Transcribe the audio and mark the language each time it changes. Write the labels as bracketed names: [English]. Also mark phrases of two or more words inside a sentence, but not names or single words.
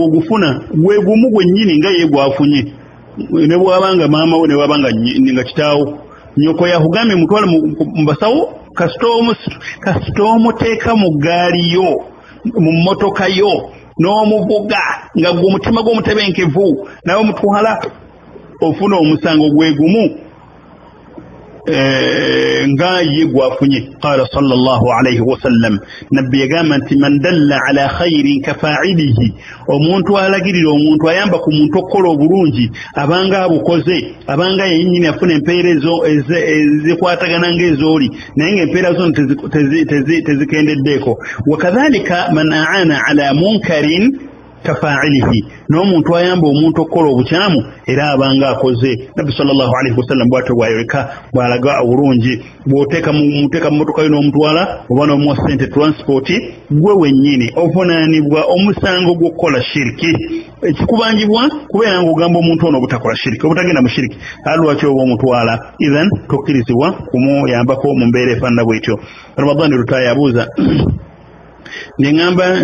[Ganda] ogufuna gwe gumu gwennyini nga ye gwafunye ne bwabanga maama we ne bwabanga nga kitaawo nyoko yakugambye mutwala mu basawo kasita omuteeka mu ggaali yo mu mmotoka yo n'omuvuga nga gwe omutima gw'omutebenkevu nawe omutwala ofuna omusango gwe gumu nga ye gwafunye. [Arabic] قال صلى الله عليه وسلم, [Ganda] nabbi yagamba nti [Arabic] من دل على خير كفاعله, [Ganda] omuntu alagirira omuntu ayamba ku muntu okukola obulungi abanga abukoze abanga yennyini afuna empeerezo ezikwatagana ng'ezooli naye ng'empeera zona tezikendeddeeko. [Arabic] وكذلك من أعان على منكر كفاعله [Ganda] n'omuntu ayamba omuntu okukola obukyamu era abanga akoze nabbi [Arabic] صلى الله عليه وسلم [Ganda] bw'atyo bw'ayoleka bw'alaga obulungi bw'oteeka mu mmotoka yo n'omutwala oba n'omuwa ssente transport gwe wennyini ovunaanibwa omusango gw'okukola shiriki ekikubanjibwa kubeera ng'ogamba omuntu ono obutakola shiriki obutagenda mu shiriki lwaki oba omutwala ithan tokkirizibwa kumuyambako mu mbeera efaanana bw'etyo Ramadani Lutaaya abuuza ng'eŋŋamba